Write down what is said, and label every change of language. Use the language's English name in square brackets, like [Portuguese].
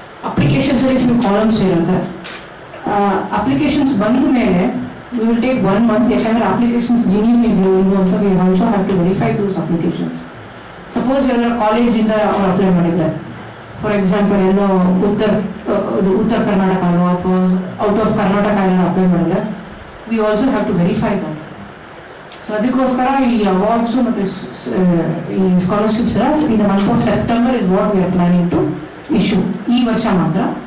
[Kannada] Applications ಅಲ್ಲಿ few columns ಇರುತ್ತೆ. Applications ಬಂದ ಮೇಲೆ [English] we will take 1 month [Kannada] ಯಾಕಂದ್ರೆ ಅಪ್ಲಿಕೇಶನ್ಸ್ ಜೆನ್ಯೂನ್ ಇದೆಯೋ ಇಲ್ವೋ ಅಂತ [English] we also have to verify those applications. [Kannada] Suppose ಎಲ್ಲರ ಕಾಲೇಜಿಂದ ಅವ್ರು ಅಪ್ಲೈ ಮಾಡಿದ್ದಾರೆ, ಫಾರ್ ಎಕ್ಸಾಂಪಲ್ ಎಲ್ಲೋ ಉತ್ತರ ಕರ್ನಾಟಕ ಅಥವಾ ಔಟ್ ಆಫ್ ಕರ್ನಾಟಕ ಎಲ್ಲ ಅಪ್ಲೈ ಮಾಡಿದ್ರೆ [English] We also have to verify that. [Kannada] So ಅದಕ್ಕೋಸ್ಕರ ಈ ಅವಾರ್ಡ್ಸು ಮತ್ತು ಈ ಸ್ಕಾಲರ್ಶಿಪ್ಸ್ ಎಲ್ಲ [English] in the month of September is what we are planning to issue [Kannada] ಈ ವರ್ಷ ಮಾತ್ರ.